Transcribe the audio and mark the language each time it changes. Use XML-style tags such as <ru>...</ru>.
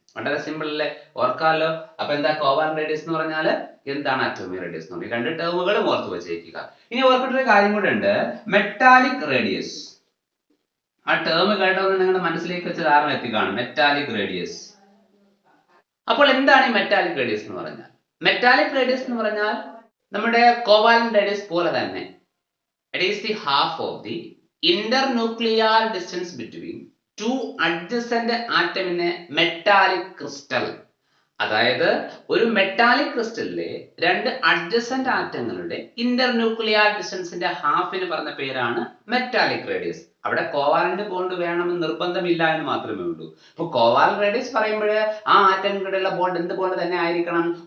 <ml>വളരെ സിമ്പിൾ അല്ലേ, ഓർക്കാമല്ലോ. അപ്പൊ എന്താ കോവാലന്റ് റേഡിയസ് എന്ന് പറഞ്ഞാൽ, എന്താണ് അറ്റോമിക് റേഡിയസ് എന്ന് പറഞ്ഞാൽ, രണ്ട് ടേമുകളും ഓർത്ത് വെച്ചേക്കുക. ഇനി ഓർക്കേണ്ട ഒരു കാര്യം കൂടെ ഉണ്ട്, മെറ്റാലിക് റേഡിയസ്. ആ ടേം കേട്ടോന്ന് നിങ്ങളുടെ മനസ്സിലേക്ക് വെച്ച ധാരണ എത്തിക്കാണ്, മെറ്റാലിക് റേഡിയസ്. അപ്പോൾ എന്താണ് ഈ മെറ്റാലിക് റേഡിയസ് എന്ന് പറഞ്ഞാൽ? മെറ്റാലിക് റേഡിയസ് എന്ന് പറഞ്ഞാൽ നമ്മുടെ കോവാലന്റ് റേഡിയസ് പോലെ തന്നെ</ml> <en>it is the half of the internuclear distance between two adjacent atom in a metallic crystal.</en> <ml>അതായത് ഒരു മെറ്റാലിക് ക്രിസ്റ്റലിലെ രണ്ട് അഡ്ജസന്റ് ആറ്റങ്ങളുടെ ഇന്റർന്യൂക്ലിയർ ഡിസ്റ്റൻസിന്റെ ഹാഫിന് പറഞ്ഞ പേരാണ് മെറ്റാലിക് റേഡിയസ്. അവിടെ കോവാലന്റ് ബോണ്ട് വേണമെന്ന് നിർബന്ധമില്ല എന്ന് മാത്രമേ ഉള്ളൂ. ഇപ്പൊ കോവാലന്റ് റേഡിയസ് പറയുമ്പോൾ ആ ആറ്റങ്ങൾക്കിടയിലുള്ള ബോണ്ട് എന്ത് ബോണ്ട് തന്നെ ആയിരിക്കണം?</ml>